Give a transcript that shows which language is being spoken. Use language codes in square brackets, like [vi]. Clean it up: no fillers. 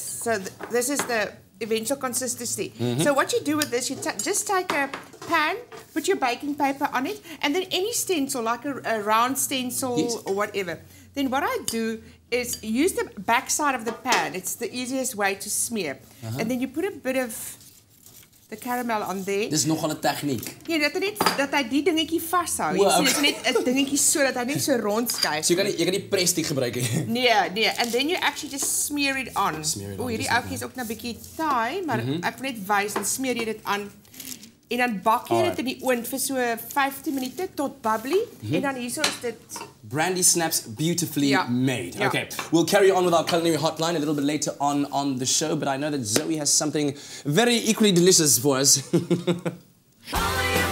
[en] So this is the eventual consistency. So what you do with this, you just take a pan, put your baking paper on it, and then any stencil, like a round stencil or whatever. Then what I do is use the back side of the pan. It's the easiest way to smear. And then you put a bit of the caramel on there. [af] Dis nogal 'n tegniek. Ja, dat hy die dingetjie vashou. Jy sien, dit is net 'n dingetjie so dat hy net so rond skuif. So jy kan nie prestiek gebruik nie. [en] Nee, and then you actually just smear it on. [af] O, hierdie ouetjie is ook nou 'n bietjie taai, maar ek wil net wys, dan smeer jy dit aan. En dan bak jy dit in die oond vir so 15 minute tot bubbly. En dan hierso is dit [en] brandy snaps beautifully made. Okay, we'll carry on with our culinary hotline a little bit later on the show, but I know that Zoe has something very equally delicious for us.